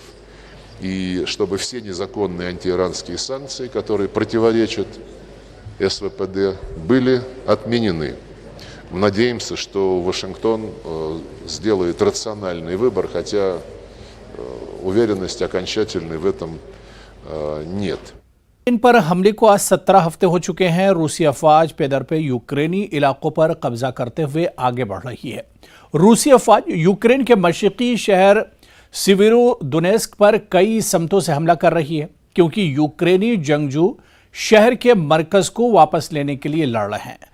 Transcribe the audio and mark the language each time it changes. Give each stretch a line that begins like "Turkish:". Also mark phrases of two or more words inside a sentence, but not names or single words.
Russian: И чтобы все незаконные антииранские санкции, которые противоречат СВПД, были отменены. Надеемся, что Вашингтон сделает рациональный выбор, хотя уверенности окончательной в этом нет.
Urdu: ان پر حملے کو آج 17 ہفتے ہو چکے ہیں۔ روسی افواج پے در پے یوکرینی علاقوں پر قبضہ کرتے ہوئے آگے بڑھ رہی ہے. روسی افواج یوکرین کے مشرقی شہر سیویرودونیسک پر کئی سمتوں سے حملہ کر رہی ہے، کیونکہ یوکرینی جنگجو شہر کے مرکز کو واپس لینے کے لیے لڑ رہے ہیں.